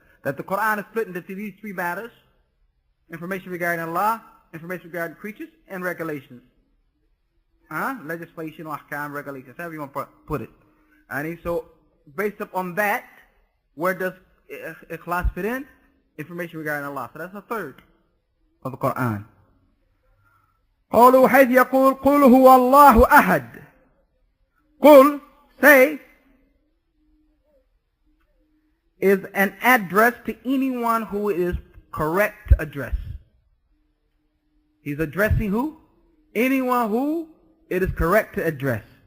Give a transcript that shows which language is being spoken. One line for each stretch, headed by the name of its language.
English: That the Qur'an is split into these three matters: information regarding Allah, information regarding creatures, and regulations. Legislation or ahkam, regulations, however you want to put it. And so, based upon that, where does ikhlas fit in? Information regarding Allah. So that's a third of the Qur'an.
Arabic: قوله حيث يقول قل هو الله أحد.
English: قل, say, is an address to anyone who is correct to address. He's addressing who? Anyone who it is correct to address.